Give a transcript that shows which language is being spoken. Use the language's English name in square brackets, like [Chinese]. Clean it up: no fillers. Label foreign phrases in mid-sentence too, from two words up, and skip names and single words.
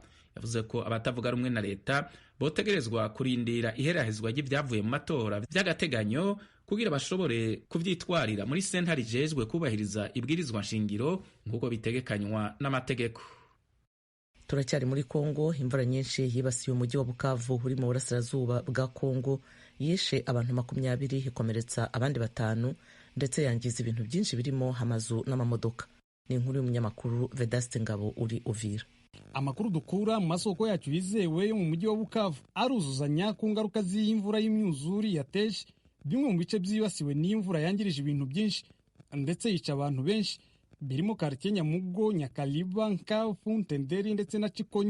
[Rundi] Yavuze ko abatavuga rumwe na leta botegerezwa kurindira iherahezwa ry'ivyavuye mu matora vy'agateganyo kugira bashobore kuvyitwarira muri sentare ijejwe kubahiriza ibwirizwa nshingiro nk'uko bitegekanywa n'amategeko. [Kinyarwanda] Turacyari muri Kongo. Imvura nyinshi yibasiye umujyi wa Bukavu uri mu burasirazuba bwa Kongo, yishe abantu 20, ikomeretsa abandi 5 ndetse yangiza ibintu byinshi birimo amazu n'amamodoka. Ni inkuru y'umunyamakuru Vedaste Ngabo uri Uvira. Amakuru dukura mu masoko yacu yizewe yo mu mujyi wa Bukavu aruzuzanya ku ngaruka z'imvura y'imyuzuri yateje bimwe mu bice byibasiwe n'imvura yangirije ibintu byinshi ndetse yica abantu benshi, birimo quartier Nyamugo, Nyakaliba, Nkafu, Ntenderi ndetse na Cikonyi.